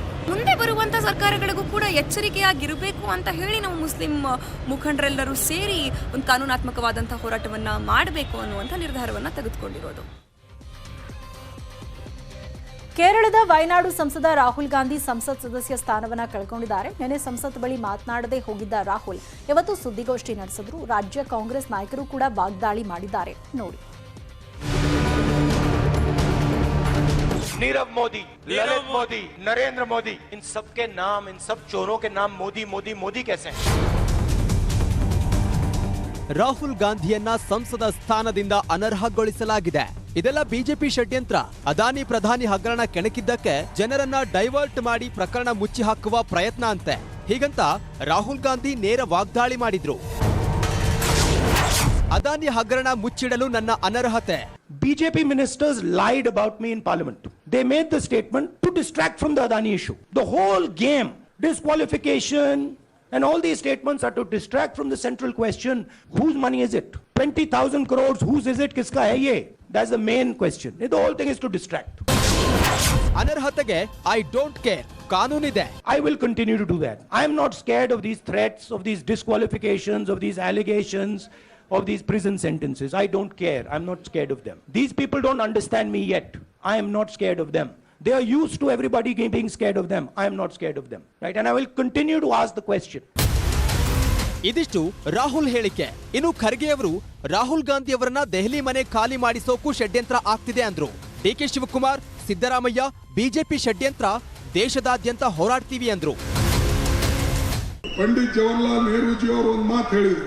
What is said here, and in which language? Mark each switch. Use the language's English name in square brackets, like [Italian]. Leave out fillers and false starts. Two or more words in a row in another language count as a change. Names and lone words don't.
[Kannada] ಮುಂದೆ ಬರುವಂತ ಸರ್ಕಾರಗಳಿಗೂ ಕೂಡ ಎಚ್ಚರಿಕೆಯಾಗಿರಬೇಕು ಅಂತ ಹೇಳಿ ನಾವು ಮುಸ್ಲಿಂ ಮುಖಂಡರೆಲ್ಲರೂ ಸೇರಿ ಒಂದು ಕಾನೂನಾತ್ಮಕವಾದಂತಹ ಹೋರಾಟವನ್ನ ಮಾಡಬೇಕು ಅನ್ನುವಂಥ ನಿರ್ಧಾರವನ್ನ ತೆಗೆದುಕೊಂಡಿರೋದು. ಕೇರಳದ ವಯನಾಡು ಸಂಸದ ರಾಹುಲ್ ಗಾಂಧಿ ಸಂಸತ್ ಸದಸ್ಯ ಸ್ಥಾನವನ್ನ ಕಳ್ಕೊಂಡಿದ್ದಾರೆ. ನಿನ್ನೆ ಸಂಸತ್ ಬಳಿ ಮಾತನಾಡದೆ ಹೋಗಿದ್ದ ರಾಹುಲ್ ಇವತ್ತು ಸುದ್ದಿಗೋಷ್ಠಿ ನಡೆಸಿದ್ರು. ರಾಜ್ಯ ಕಾಂಗ್ರೆಸ್ ನಾಯಕರು ಕೂಡ ವಾಗ್ದಾಳಿ ಮಾಡಿದ್ದಾರೆ. ನೋಡಿ. [Hindi] नीरव मोदी, ललित मोदी, नरेंद्र मोदी, इन सब के नाम, इन सब चोरों के नाम मोदी मोदी मोदी कैसे हैं? [Kannada] ರಾಹುಲ್ ಗಾಂಧಿಯನ್ನ ಸಂಸದ ಸ್ಥಾನದಿಂದ ಅನರ್ಹಗೊಳಿಸಲಾಗಿದೆ. ಇದೆಲ್ಲ ಬಿಜೆಪಿ ಷಡ್ಯಂತ್ರ. ಅದಾನಿ ಪ್ರಧಾನಿ ಹಗರಣ ಕೆಣಕಿದ್ದಕ್ಕೆ ಜನರನ್ನ ಡೈವರ್ಟ್ ಮಾಡಿ ಪ್ರಕರಣ ಮುಚ್ಚಿ ಹಾಕುವ ಪ್ರಯತ್ನ ಅಂತೆ. ಹೀಗಂತ ರಾಹುಲ್ ಗಾಂಧಿ ನೇರ ವಾಗ್ದಾಳಿ ಮಾಡಿದ್ರು. ಅದಾನಿ ಹಗರಣ ಮುಚ್ಚಿಡಲು ನನ್ನ ಅನರ್ಹತೆ. [English] BJP ministers lied about me in parliament. They made the statement to distract from the Adani issue. The whole game, disqualification and all these statements are to distract from the central question, whose money is it? 20,000 crores, whose is it? [Hindi] किसका है ये? [English] That's the main question. The whole thing is to distract. ಅನರ್ಹತೆಗೆ I don't care. ಕಾನೂನಿದೆ. I will continue to do that. I am not scared of these threats, of these disqualifications, of these allegations, of these prison sentences. I don't care. I'm not scared of them. These people don't understand me yet. I am not scared of them. They are used to everybody being scared of them. I am not scared of them. Right? And I will continue to ask the question. [Kannada] ಇದಿಷ್ಟು ರಾಹುಲ್ ಹೇಳಿಕೆ. ಇನ್ನು ಖರ್ಗೆ ಅವರು ರಾಹುಲ್ ಗಾಂಧಿ ಅವರನ್ನ ದೆಹಲಿ ಮನೆ ಖಾಲಿ ಮಾಡಿಸೋಕು ಷಡ್ಯಂತ್ರ ಆಗ್ತಿದೆ ಅಂದ್ರು. ಡಿಕೆ ಶಿವಕುಮಾರ್, ಸಿದ್ದರಾಮಯ್ಯ, ಬಿಜೆಪಿ ಷಡ್ಯಂತ್ರ, ದೇಶದಾದ್ಯಂತ ಹೋರಾಡ್ತೀವಿ ಅಂದ್ರು. ಪಂಡಿತ್ ಜವಾಹರ್ಲಾಲ್ ನೆಹರೂಜಿ ಅವರು ಒಂದು ಮಾತು ಹೇಳಿದ್ರು.